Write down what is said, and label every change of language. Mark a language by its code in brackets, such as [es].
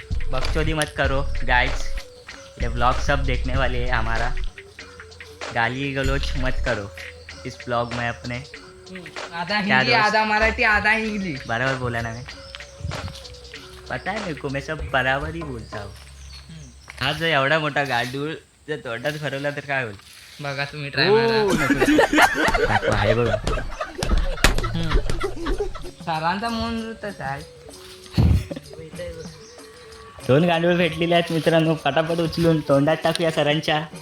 [hi] बकचोदी मत करो गाइस, ये ब्लॉग सब देखने वाले हैं हमारा. गाली गलोच मत करो इस ब्लॉग में अपने. आधा हिंदी, आधा मराठी, आधा इंग्लिश. बराबर बोला ना मैं, पता है मेरे को, मैं सब बराबर ही बोलता हूँ. [mr] हा जर एवढा मोठा गांडूळ जर तोंडात भरवला तर काय होईल? बघा तुम्ही ट्राय मारा. दाखवा, आहे बघा. सरांचा मौन व्रतच आहे. 2 गांडूळ भेटलेले आहेत मित्रांनो. पटापट उचलून तोंडात टाकूया सरांच्या.